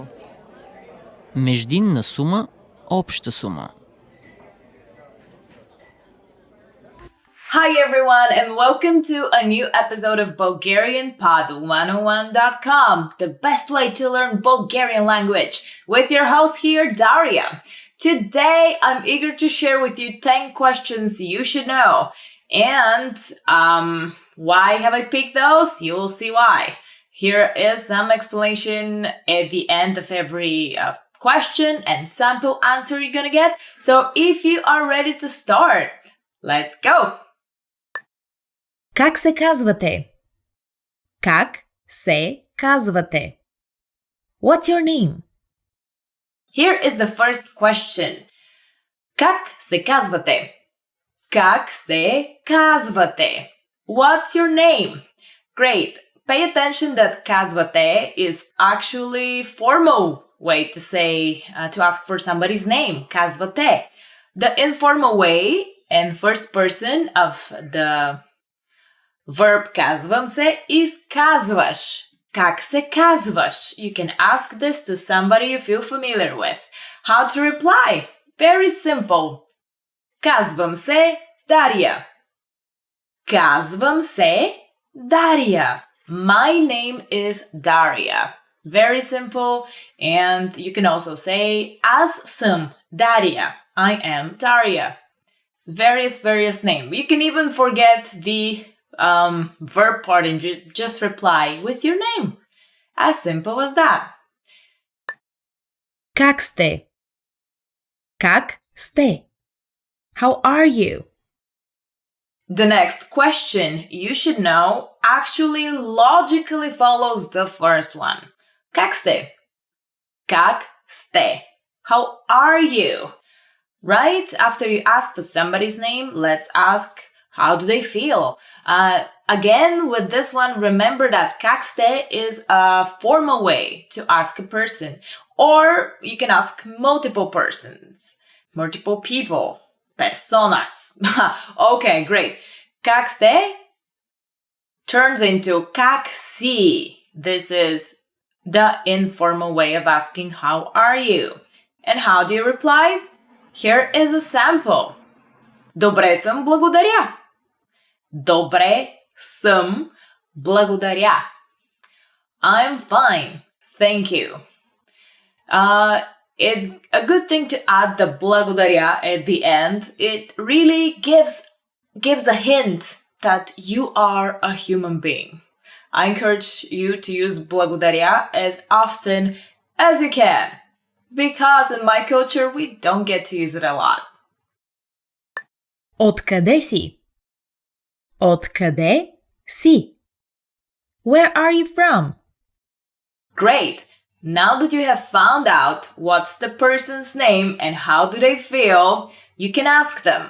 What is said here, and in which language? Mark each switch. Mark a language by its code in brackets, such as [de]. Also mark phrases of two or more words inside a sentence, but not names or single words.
[bg] Междинна сума, обща сума. [en] Hi everyone and welcome to a new episode of BulgarianPod101.com, the best way to learn Bulgarian language, with your host here, Daria. Today, I'm eager to share with you 10 questions you should know. And why have I picked those? You'll see why. Here is some explanation at the end of every question and sample answer you're gonna get. So if you are ready to start, let's go! [bg] Как се казвате? Как се казвате? [en] What's your name? Here is the first question. [bg] Как се казвате? Как се казвате? [en] What's your name? Great. Pay attention that казвате is actually formal way to say, to ask for somebody's name. Казвате. The informal way and first person of the verb [bg] казвам се [en] is казваш. [bg] Как се казваш? [en] You can ask this to somebody you feel familiar with. How to reply? Very simple. [bg] Казвам се Дария. Казвам се Дария. [en] My name is Daria. Very simple. And you can also say [bg] аз съм Дария. [en] I am Daria. Various name. You can even forget the verb part and just reply with your name. As simple as that. [bg] Как сте? Как сте? [en] How are you? The next question you should know actually logically follows the first one. [bg] Как сте? Как сте? [en] How are you? Right after you ask for somebody's name, let's ask how do they feel? Again, with this one, remember that [bg] как сте [en] is a formal way to ask a person. Or you can ask multiple persons, multiple people, personas. Okay, great. [bg] Как сте [en] turns into [bg] как си. [en] This is the informal way of asking how are you? And how do you reply? Here is a sample. [bg] Добре съм, благодаря. Добре съм, благодаря. [en] I'm fine, thank you. It's a good thing to add the Благодаря at the end. It really gives a hint that you are a human being. I encourage you to use Благодаря as often as you can, because in my culture we don't get to use it a lot. [bg] Откъде си? Откъде си? [en] Where are you from? Great! Now that you have found out what's the person's name and how do they feel, you can ask them.